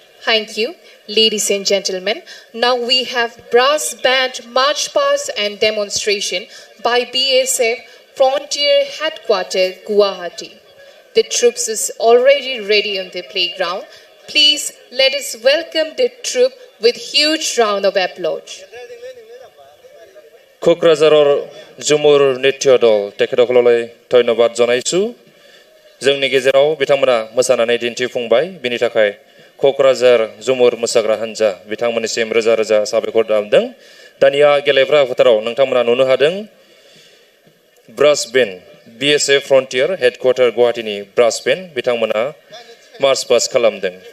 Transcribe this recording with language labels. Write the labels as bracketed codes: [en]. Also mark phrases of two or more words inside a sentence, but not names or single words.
[en] Thank you, ladies and gentlemen. Now we have brass band march past and demonstration by BSF Frontier Headquarters, Guwahati. The troops is already ready on the playground. Please let us welcome the troop with huge round of applause. [brx] क'क्राझाराव जुमुर नृत्य दल तेखेदखललै धन्यबाद जनायसु जोंनि गेजेराव बिथांमोना मोसानानै दिन्थिफुंबाय बिनि थाखाय क'क्राझार जुमुर मोसाग्रा हान्जा बिथांमोननिसिम रोजा रोजा साबायखर बावदों दानिया गेलेग्रा फोथाराव नोंथांमोना नुनो हादों [en] brass band BSF Frontier Headquarter [brx] गुवाहाटीनि [en] brass band [brx] बिथांमोना [en] march past [brx] खालामदों